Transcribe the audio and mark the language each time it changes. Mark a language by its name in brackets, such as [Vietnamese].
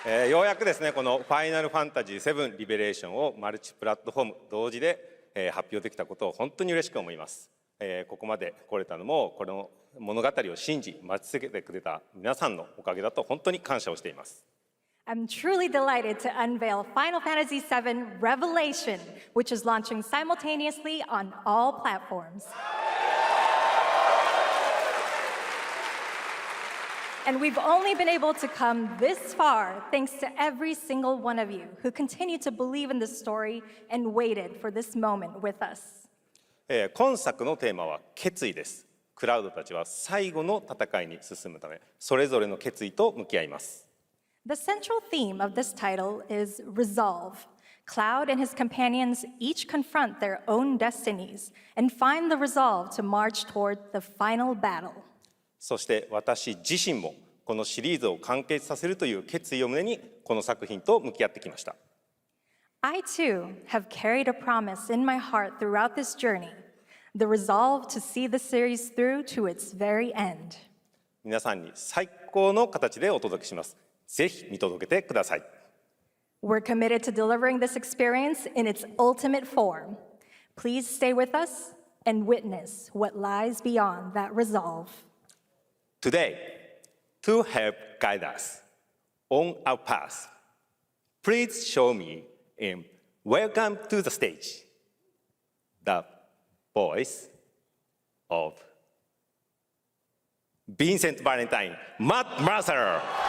[Japanese] ようやくですね、このファイナルファンタジー7リベレーションをマルチプラットフォーム同時で発表できたことを本当に嬉しく思います。ここまで来れたのも、この物語を信じ、待ち続けてくれた皆さんのおかげだと本当に感謝をしています。 [English] I'm truly delighted to unveil Final Fantasy VII Revelation, which is launching simultaneously on all platforms. And we've only been able to come this far thanks to every single one of you who continue to believe in this story and waited for this moment with us. [Japanese] 今作のテーマは決意です。クラウドたちは最後の戦いに進むため、それぞれの決意と向き合います。 [English] The central theme of this title is resolve. Cloud and his companions each confront their own destinies and find the resolve to march toward the final battle. [Japanese] そして私自身もこのシリーズを完結させるという決意を胸にこの作品と向き合ってきました。 [English] I too have carried a promise in my heart throughout this journey, the resolve to see the series through to its very end. [Japanese] 皆さんに最高の形でお届けします。ぜひ見届けてください。 [English] We're committed to delivering this experience in its ultimate form. Please stay with us and witness what lies beyond that resolve. Today, to help guide us on our path, please show me and welcome to the stage the voice of Vincent Valentine, Matt Mercer.